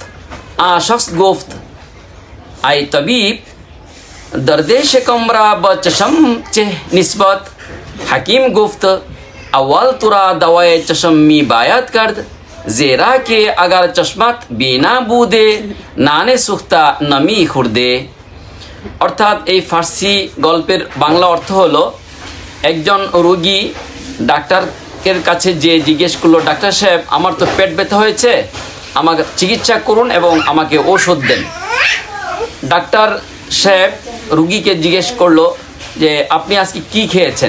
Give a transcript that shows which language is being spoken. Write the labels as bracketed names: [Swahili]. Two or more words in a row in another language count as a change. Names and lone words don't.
[Persian] آن شخص گفت ای طبیب درد شکم را با چشم چه نسبت؟ حکیم گفت اول تو را دوای چشم می باید کرد، زیرا که اگر چشمت بینا بوده نان سوخته نمی خورده। [Bangla] অর্থাৎ এই ফার্সি গল্পের বাংলা অর্থ হলো একজন রোগী ডাক্তারের কাছে যে জিজ্ঞেস করলো ডাক্তার সাহেব আমার তো পেট ব্যথা হয়েছে, আমাকে চিকিৎসা করুন এবং আমাকে ঔষধ দেন। ডাক্তার সাহেব রোগীকে জিজ্ঞেস করলো যে আপনি আজকে কি খেয়েছেন?